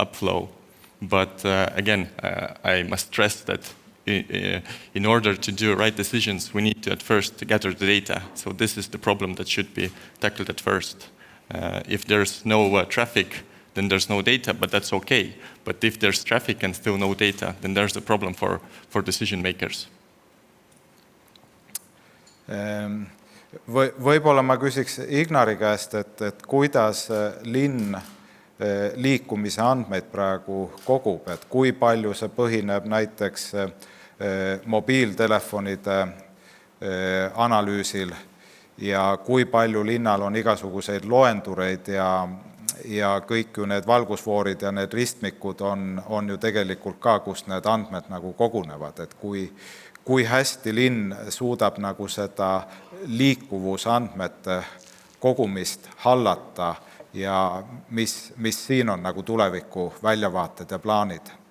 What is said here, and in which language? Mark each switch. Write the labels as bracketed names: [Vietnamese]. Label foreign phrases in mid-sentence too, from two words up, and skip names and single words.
[English] But again, I must stress that in order to do right decisions, we need to at first gather the data. So this is the problem that should be tackled at first. If there's no traffic, then there's no data, but that's okay. But if there's traffic and still no data, then there's a problem for decision makers. [Estonian] Võib-olla ma küsiks Ignari käest, et kuidas linn liikumise andmeid praegu kogub, et kui palju see põhineb näiteks mobiiltelefonide analüüsil ja kui palju linnal on igasuguseid loendureid ja kõik ju need valgusfoorid ja need ristmikud on ju tegelikult ka, kust need andmed nagu kogunevad, et kui hästi linn suudab nagu seda liikuvusandmete kogumist hallata ja mis siin on nagu tuleviku väljavaated ja plaanid?